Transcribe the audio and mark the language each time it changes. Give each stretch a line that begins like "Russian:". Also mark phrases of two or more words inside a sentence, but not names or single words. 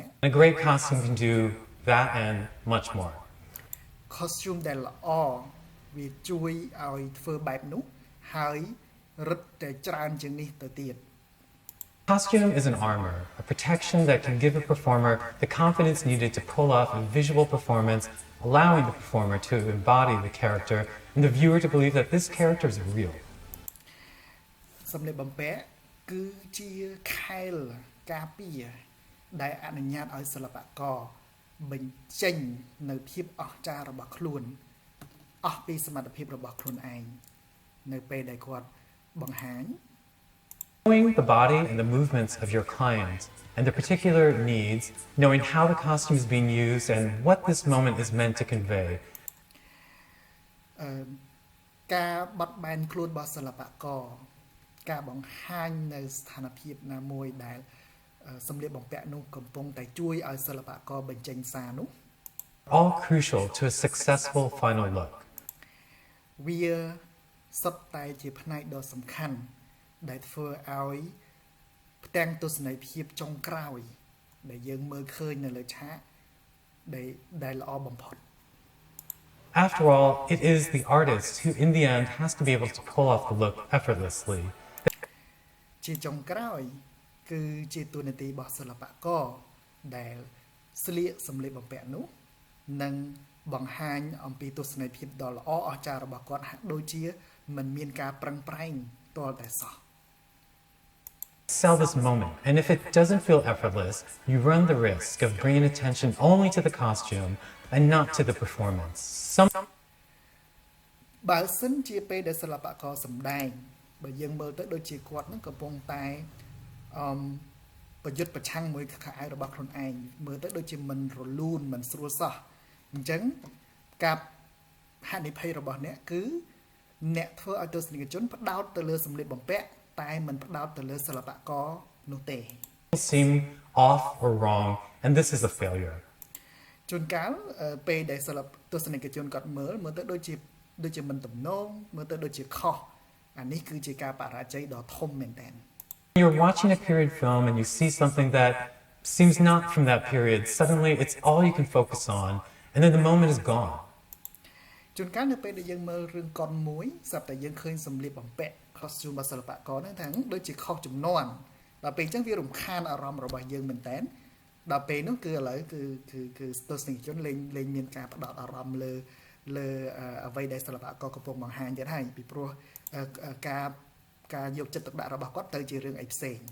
English: A great costume can do that and much more.
Khmer: costume ដែលល្អវាជួយឲ្យធ្វើបែបនោះហើយរឹតតែច្រើនជាងនេះទៅទៀត
English: Costume is an armor, a protection that can give a performer the confidence needed to pull off a visual performance, allowing the performer to embody the character and the viewer to believe that this character is real.
Khmer: សម្លៀកបំពាក់គឺជាខែលការពារ ដែលអនុញ្ញាតឲ្យសិល្បករបញ្ចេញនៅភាពអស្ចារ្យរបស់ខ្លួនអស់ពីសមត្ថភាពរបស់ខ្លួនឯងនៅពេលដែលគាត់បង្ហាញ
English: Knowing the body and the movements of your client and their particular needs, knowing how the costume is being used and what this moment is meant to convey.
Khmer: ការបត់បែនខ្លួនរបស់សិល្បករការបង្ហាញនៅស្ថានភាពណាមួយដែលសម្លៀកបំពាក់នោះកំពុងតែជួយឲ្យសិល្បករបញ្ចេញសារនោះ
English: All crucial to a successful final look.
Khmer: វាសុទ្ធតែជាផ្នែកដ៏សំខាន់ដែលធ្វើឲ្យផ្ទាំងទស្សនីយភាពចុងក្រោយដែលយើងមើលឃើញនៅលើឆាកដែលល្អបំផុត
English: After all, it is the artist who in the end has to be able to pull off the look effortlessly.
Khmer: ជាចុងក្រោយគឺជាតួនាទីរបស់សិល្បករដែលស្លៀកសម្លៀកបំពាក់នោះនិងបង្ហាញអំពីទស្សនីយភាពដ៏ល្អអស្ចារ្យរបស់គាត់ហាក់ដូចជាមិនមានការប្រឹងប្រែងទាល់តែសោះ
English: Sell this moment, and if it doesn't feel effortless, you run the risk of bringing attention only to the costume and not to the performance.
Khmer: បើសិនជាពេលដែលសិល្បករសម្ដែងបើយើងមើលទៅដូចជាគាត់នឹងកំពុងតែប្រយុទ្ធប្រឆាំងមួយខោអាវរបស់ខ្លួនឯងមើលទៅដូចជាមិនរលូនមិនស្រួលសោះអញ្ចឹងការហានិភ័យរបស់អ្នកគឺអ្នកធ្វើឲ្យទស្សនិកជនផ្ដោតទៅលើសម្លៀកបំពាក់តែមិនផ្ដោតទៅលើសិល្បករនោះទេ
English: Seem off or wrong, and this is a failure.
Khmer: ជួនកាលពេលដែលទស្សនិកជនគាត់មើលទៅដូចជាមិនទំនងមើលទៅដូចជាខុសអានេះគឺជាការបរាជ័យដ៏ធំមែនទែន
English: You're watching a period film and you see something that seems not from that period. Suddenly, it's all you can focus on, and then the moment is gone.
Khmer: ជួនកាលនៅពេលដែលយើងមើលរឿងកុនមួយស្រាប់តែយើងឃើញសម្លៀកបំពាក់ costume របស់សិល្បករហ្នឹងថាដូចជាខុសចំនួនដល់ពេលអញ្ចឹងវារំខានអារម្មណ៍របស់យើងមែនតើដល់ពេលនោះគឺឥឡូវគឺទស្សនិកជនលេងមានការផ្ដោតអារម្មណ៍លើអ្វីដែលសិល្បករកំពុងបង្ហាញទៀតហើយពីព្រោះការយកចិត្តទុកដាក់របស់គាត់ទៅជារឿងអីផ្សេង